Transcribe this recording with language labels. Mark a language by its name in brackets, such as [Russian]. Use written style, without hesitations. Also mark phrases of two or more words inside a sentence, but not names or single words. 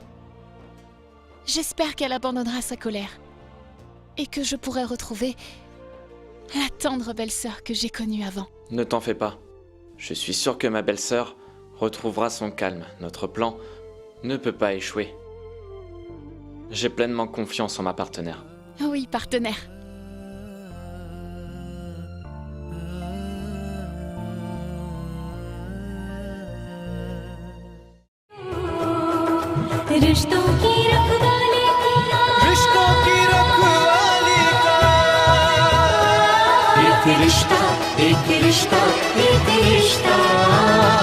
[French] J'espère qu'elle abandonnera sa colère et que je pourrai retrouver la tendre belle-sœur que j'ai connue avant. Ne t'en fais pas. Je suis sûr que ma belle-sœur retrouvera son calme. Notre plan ne peut pas échouer. J'ai pleinement confiance en ma partenaire. Oui, partenaire. [Hindi] रिश्तों की रखवाली रिश्तों की रखवाली का एक रिश्ता एक रिश्ता एक रिश्ता